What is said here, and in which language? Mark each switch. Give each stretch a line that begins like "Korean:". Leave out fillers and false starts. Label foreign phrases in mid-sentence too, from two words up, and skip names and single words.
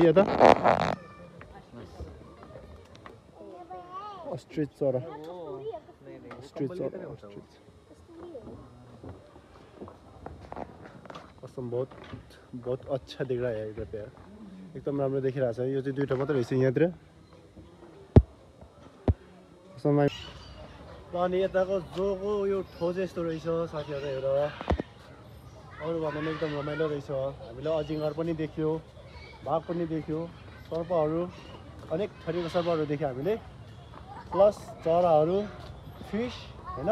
Hindi: यता अस्ट्रिच चरा कसम बहुत अच्छा देख रहा है इधर पे।
Nepali: एकदम राम्रो देखिरहेको छ। यो चाहिँ दुईटा मात्रै रहेछ यहाँतिर। अनि यताको जोको यो ठाउँ चाहिँ यस्तो रहेछ साथीहरू हेर। अरू भन्दा पनि एकदम रमाइलो रहेछ। हामीले अजिङ्गर पनि देख्यो, बाघ पनि देख्यो, सर्पहरू अनेक थरीको सर्पहरू देख्यो हामीले, प्लस चराहरू, फिस होइन।